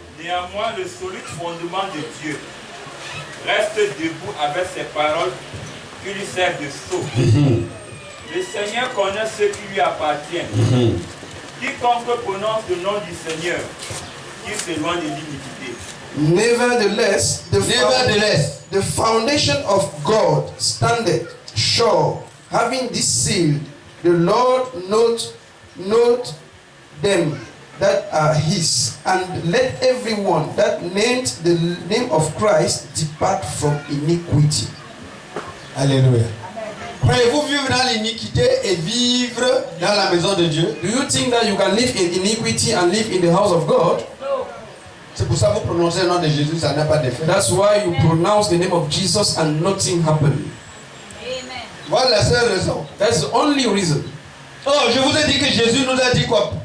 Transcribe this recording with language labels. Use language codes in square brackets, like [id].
[fr] Néanmoins, le solide fondement de Dieu reste debout avec ses paroles qui lui servent de sceau. Le Seigneur connaît ce qui lui appartient. Quiconque prononce le nom du Seigneur, qu'il s'éloigne de l'iniquité. [en] Nevertheless, Nevertheless, the foundation of God standeth sure, having this seal, the Lord note them that are His, and let everyone that named the name of Christ depart from iniquity. Alléluia. [fr] Croyez-vous vivre dans l'iniquité et vivre dans la maison de Dieu? [en] Do you think that you can live in iniquity and live in the house of God? [fr] C'est pour ça que vous prononcez le nom de Jésus, ça n'a pas d'effet. [en] That's why you pronounce the name of Jesus and nothing happened. [fr] Voilà la seule raison. [en] That's the only reason. [fr] Oh, je vous ai dit que Jésus nous a dit quoi?